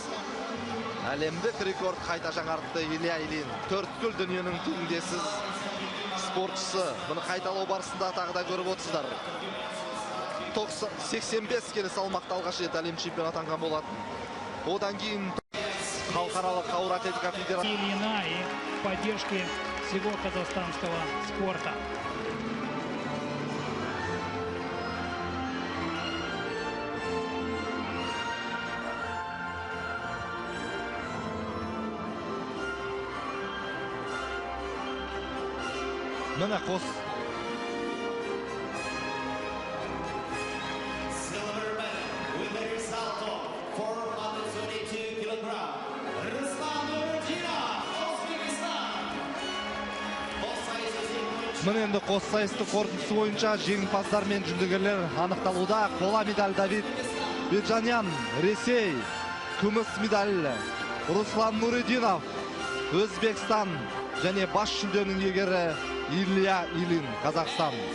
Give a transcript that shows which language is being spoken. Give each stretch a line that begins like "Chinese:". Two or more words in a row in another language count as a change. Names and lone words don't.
Kazakh: Әлемдік рекорд қайта жаңартты Илья Ильин. Төрткүл дүниенің теңдессіз спортшысы. Бұны қайталау барысында тағы да көріп отырсыздар. 85 келі салмақта алғаш рет әлем чемпионы атанған болатын. Одан кейін халықаралық ауыр атлетика федерациясы
Russian: Ильина и поддержки всего казахстанского спорта.
Kazakh: Міне қос.
English: Silver medal with the result of 422 kilogram. Ruslan Nurudinov, Uzbekistan.
Kazakh: Міне енді қос сайысты қорытындысы бойынша жеңімпаздар мен жүлдегерлер анықталуда. Қола медаль Давид Беджанян, Ресей. Күміс медаль Руслан Нуридинов, Өзбекстан. Және бас жүлденің иегері Илья Ильин, Қазақстан.